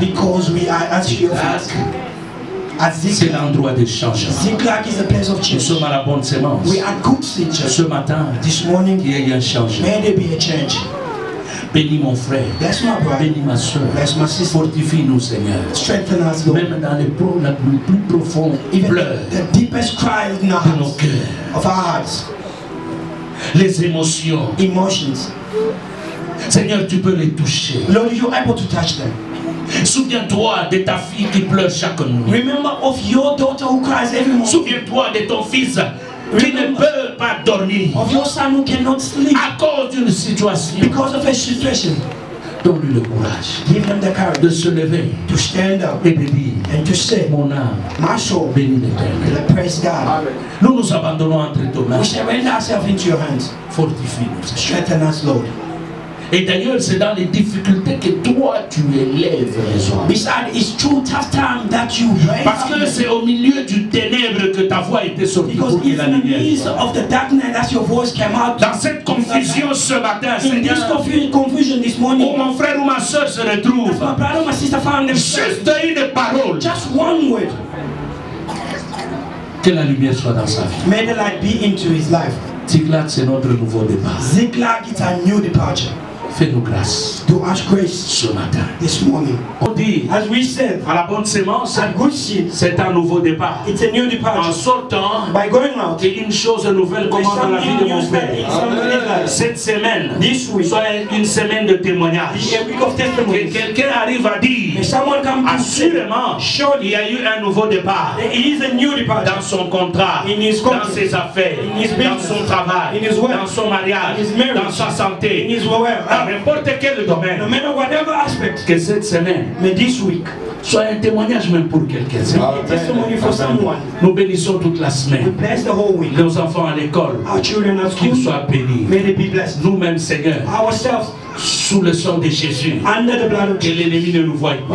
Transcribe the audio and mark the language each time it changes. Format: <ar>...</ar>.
<en>because we are at your feet. At</en> <fr>C'est</fr> <en>Ziklag.</en> <fr>l'endroit de changement.</fr> <en>Ziklag is the place of</en> <fr>Nous</fr> <en>change.</en> <fr>sommes à la bonne sémence.</fr> <en>We are good teachers.</en> <fr>Ce matin,</fr> <en>This morning,</en> <fr>qu'il y ait un changement.</fr> <en>may there be a change.</en> <fr>Bénis mon frère.</fr> <en>Bless my brother.</en> <fr>Bénis ma soeur.</fr> <en>Bless my sister.</en> <fr>Fortifie-nous, Seigneur.</fr> <en>Strengthen us, Lord.</en> <fr>Même dans les plus profonds</fr> <en>Even</en> <fr>pleurs</fr> <en>the deepest cry in our</en> <fr>de nos</fr> <en>hearts,</en> <fr>cœurs.</fr> <en>of our hearts,</en> <fr>Les émotions.</fr> <en>emotions.</en> <fr>Seigneur, tu peux les toucher.</fr> <en>Lord, you're able to touch them.</en> <fr>Souviens-toi de ta fille qui pleure chaque nuit.</fr> <en>Remember of your daughter who cries every morning.</en> <fr>Souviens-toi de ton fils qui ne peut pas dormir</fr> <en>Of your son who cannot sleep</en> <fr>à cause d'une situation.</fr> <en>because of a situation.</en> <fr>Donne-lui le courage</fr> <en>Give them the</en> <fr>de</fr> <en>courage</en> <fr>se lever</fr> <en>to stand up</en> <fr>et de dire,</fr> <en>and to say,</en> <fr>mon âme,</fr> <en>my soul,</en> <fr>bénis l'Éternel.</fr> <en>praise God.</en> <fr>Nous nous abandonnons entre tes mains.</fr> <en>We surrender ourselves into your hands.</en> <fr>Fortifie-nous.</fr> <en>Strengthen us, Lord.</en> <fr>Et d'ailleurs, c'est dans les difficultés que toi, tu élèves les hommes.</fr> <en>Besides, it's through tough time that you raise</en> <fr>Parce</fr> <en>up</en> <fr>que</fr> <en>men.</en> <fr>c'est au milieu du ténèbre que ta voix était sortie</fr> <en>Because</en> <fr>pour que</fr> <en>it's</en> <fr>la</fr> <en>in the</en> <fr>lumière</fr> <en>midst</en> <fr>soit.</fr> <en>of the darkness that your voice came out.</en> <fr>Dans cette confusion ce matin,</fr> <en>In this</en> <fr>Seigneur,</fr> <en>confusion this</en> <fr>où</fr> <en>morning,</en> <fr>mon frère ou ma soeur se</fr> <en>as</en> <fr>retrouve,</fr> <en>my brother or my sister found themselves,</en> <fr>juste une parole,</fr> <en>just one word,</en> <fr>que la lumière soit dans sa vie.</fr> <en>may the light be into his life.</en> <fr>Ziklag, c'est notre nouveau départ.</fr> <en>Ziklag, it's a new departure.</en> <fr>Fais-nous grâce</fr> <en>Do us grace</en> <fr>ce matin.</fr> <en>this morning.</en> <fr>On dit,</fr> <en>As we said,</en> <fr>à la bonne sémence,</fr> <en>a good seed,</en> <fr>c'est un nouveau départ.</fr> <en>it's a new</en> <fr>En</fr> <en>departure.</en> <fr>sortant,</fr> <en>By going out,</en> <fr>une chose nouvelle commence dans la vie de mon père. Cette semaine,</fr> <en>this week,</en> <fr>soit une semaine de témoignage.</fr> <en>be a week of</en> <fr>Que</fr> <en>testimonies.</en> <fr>quelqu'un arrive à dire,</fr> <en>May someone come to say,</en> <fr>assurément, il y a eu un nouveau départ.</fr> <en>there is a new departure</en> <fr>Dans son contrat,</fr> <en>in his</en> <fr>dans</fr> <en>contract,</en> <fr>ses affaires,</fr> <en>in his</en> <fr>dans</fr> <en>business,</en> <fr>son travail,</fr> <en>in his work,</en> <fr>dans son mariage,</fr> <en>in his marriage,</en> <fr>dans sa</fr> <en>in</en> <fr>santé,</fr> <en>his</en> <fr>dans</fr> <en>well.</en> <fr>n'importe quel domaine.</fr> <en>No matter whatever aspect,</en> <fr>Que cette semaine</fr> <en>may this week</en> <fr>soit un témoignage même pour quelqu'un.</fr> <en>be a testimony for someone.</en> <fr>Nous bénissons toute la</fr> <en>We</en> <fr>semaine.</fr> <en>bless the whole week.</en> <fr>Nos enfants à l'école,</fr> <en>Our children at</en> <fr>qu'ils</fr> <en>school,</en> <fr>soient bénis.</fr> <en>may they be blessed.</en> <fr>Nous-mêmes, Seigneur,</fr> <en>Ourselves,</en> <fr>sous le sang de Jésus,</fr> <en>under the blood of</en> <fr>que</fr> <en>Jesus,</en> <fr>l'ennemi ne nous voie pas.</fr>